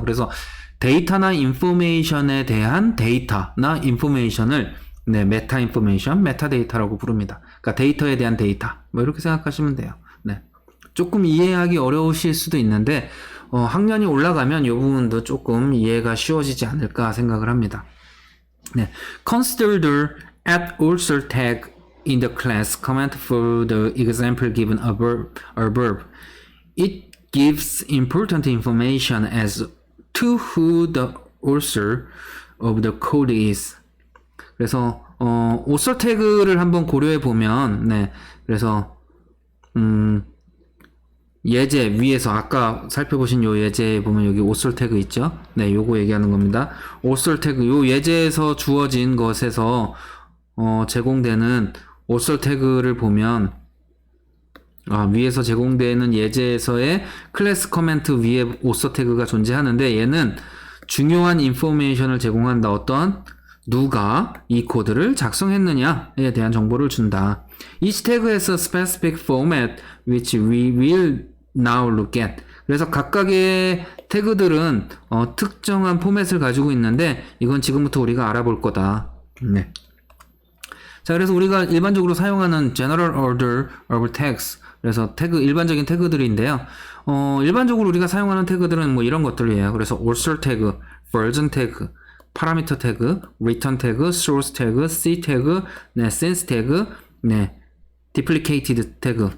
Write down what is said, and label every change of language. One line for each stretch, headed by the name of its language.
Korean: 그래서 데이터나 인포메이션에 대한 데이터나 인포메이션을 네, 메타 인포메이션, 메타데이터라고 부릅니다. 그러니까 데이터에 대한 데이터, 뭐 이렇게 생각하시면 돼요. 네, 조금 이해하기 어려우실 수도 있는데 학년이 올라가면 이 부분도 조금 이해가 쉬워지지 않을까 생각을 합니다.
English: 네, consider the at also tag in the class comment for the example given above. It gives important information as to who the author of the code is.
Korean: 그래서 author 태그를 한번 고려해 보면, 네, 그래서 예제 위에서 아까 살펴보신 요 예제에 보면 여기 author 태그 있죠? 네, 요거 얘기하는 겁니다. author 태그, 요 예제에서 주어진 것에서 제공되는 author 태그를 보면, 위에서 제공되는 예제에서의 클래스 커멘트 위에 author 태그가 존재하는데, 얘는 중요한 인포메이션을 제공한다. 어떤 누가 이 코드를 작성했느냐에 대한 정보를 준다.
English: Each tag has a specific format which we will now look at.
Korean: 그래서 각각의 태그들은 특정한 포맷을 가지고 있는데, 이건 지금부터 우리가 알아볼 거다. 네. 자, 그래서 우리가 일반적으로 사용하는
English: general order of tags,
Korean: 그래서 태그, 일반적인 태그들인데요. 일반적으로 우리가 사용하는 태그들은 뭐 이런 것들이에요. 그래서 author 태그, version 태그, 파라미터 태그, return 태그, source 태그, c 태그, 네, sense 태그, 네, duplicated 태그.